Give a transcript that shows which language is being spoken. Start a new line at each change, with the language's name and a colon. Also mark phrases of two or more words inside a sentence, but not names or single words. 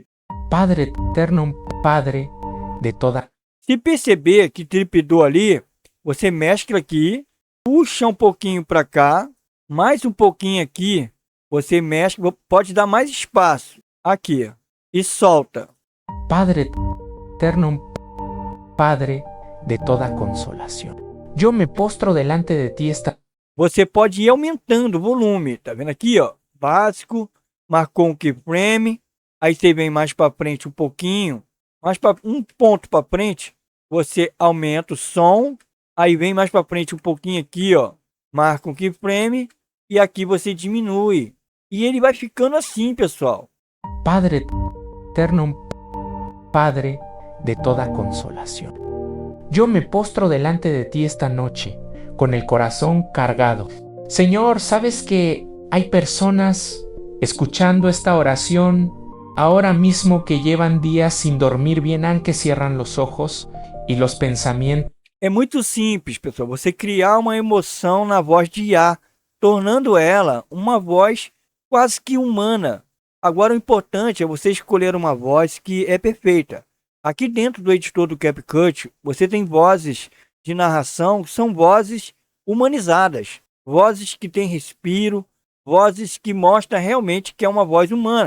Spanish: Padre eterno, Padre de toda.
Portuguese: Se perceber que tripidou ali, você mescla aqui, puxa um pouquinho para cá, mais um pouquinho aqui, você mescla, pode dar mais espaço aqui e solta.
Spanish: Padre eterno, Padre de toda consolación. Yo me postro delante de ti esta.
Portuguese: Você pode ir aumentando o volume, tá vendo aqui, ó? Básico, marcou um keyframe, aí você vem mais para frente um pouquinho, mais para um ponto para frente, você aumenta o som, aí vem mais para frente um pouquinho aqui, ó, marca um keyframe e aqui você diminui. E ele vai ficando assim, pessoal.
Spanish: Padre eterno, Padre de toda consolación. Yo me postro delante de ti esta noche, con el corazón cargado. Señor, sabes que hay personas escuchando esta oración ahora mismo que llevan días sin dormir bien, aunque cierran los ojos y los pensamientos.
Portuguese: É muito simples, pessoal, você criar uma emoção na voz de IA, tornando ela uma voz quase que humana. Agora o importante é você escolher uma voz que é perfeita. Aqui dentro do editor do CapCut, você tem vozes de narração que são vozes humanizadas, vozes que têm respiro, vozes que mostram realmente que é uma voz humana.